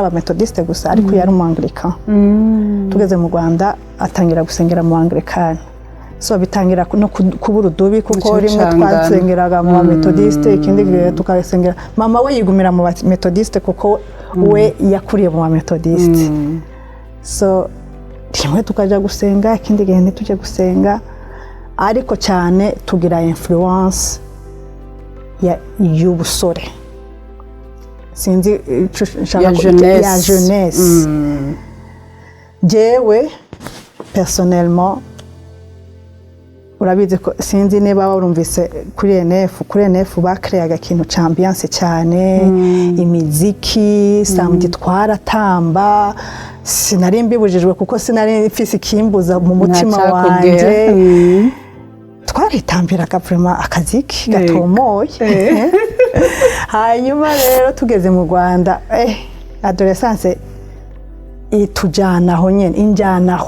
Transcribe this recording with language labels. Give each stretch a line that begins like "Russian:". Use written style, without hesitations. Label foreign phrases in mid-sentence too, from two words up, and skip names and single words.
Kinyarwanda: aba Methodiste gusa ariko yari mu Anglican tugeze mu Rwanda atangira gusengera mu Anglican so bitangira no kubura udubi kuko rimwe twasengeraga mu Methodiste ikindi gihe tukasengera mama we yigumira mu Methodiste kuko we yakuriye mu Methodiste so rimwe tukajya gusenga ikindi gihe ntitujye gusenga ariko cyane tugira influence
Rundi: y'ubusore sinzi ya jeunesse jewe personnellement urabizi ko sinzi niba warumvise kuri NF bakreaga ikintu ca ambiance cyane imiziki samedi twaratamba sinari mbibujijwe kuko sinari mfise ikimbuza mu mutima wanje twaritambiraga vraiment akaziki gatomoye hanyuma rero tugeze mu Rwanda adolescence itujanaho nyene injanaho